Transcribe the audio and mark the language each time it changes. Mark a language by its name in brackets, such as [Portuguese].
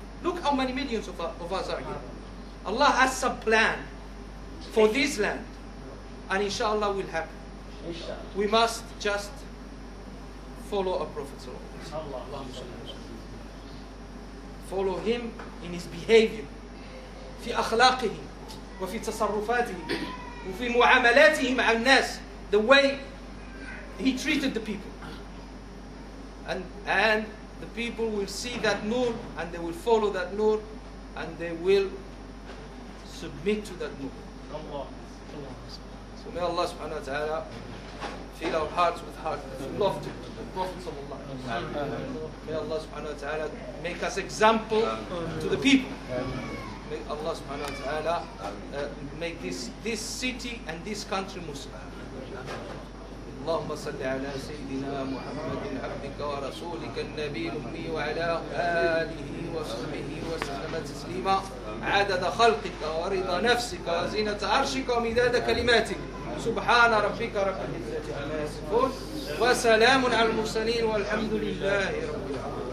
[English] Look how many millions of us are here. Allah has some plan for this land. And inshallah will happen. We must just follow our Prophet. Follow him in his behavior. [Arabic] في أخلاقه وفي تصرفاته وفي معاملاته مع الناس. [English] The way he treated the people. And the people will see that nur and they will follow that nur and they will submit to that nur. So may Allah subhanahu wa ta'ala fill our hearts with love to the Prophet sallallahu alaihi wasallam. May Allah subhanahu wa ta'ala make us example to the people. May Allah subhanahu wa ta'ala make this city and this country Muslim. [Arabic] اللهم صل على سيدنا محمد عبدك ورسولك النبي الأمي وعلى آله وصحبه وسلم تسليما عدد خلقك ورضا نفسك وزينة عرشك ومداد كلماتك سبحان ربك رب العزة عما يصفون وسلام على المرسلين والحمد لله رب العالمين.